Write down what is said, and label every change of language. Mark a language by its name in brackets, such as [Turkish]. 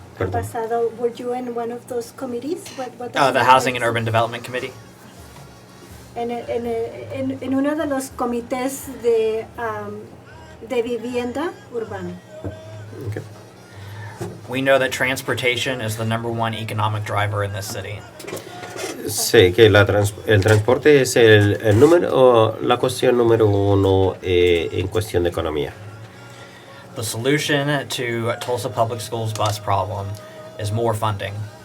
[English] Pasado, were you in one of those committees? The Housing and Urban Development Committee. [Spanish] En uno de los comités de vivienda urbana. [English] Okay. We know that transportation is the number one economic driver in this city. [Spanish] Sé que el transporte es la cuestión número uno en cuestión de economía. [English] The solution to Tulsa Public Schools bus problem is more funding.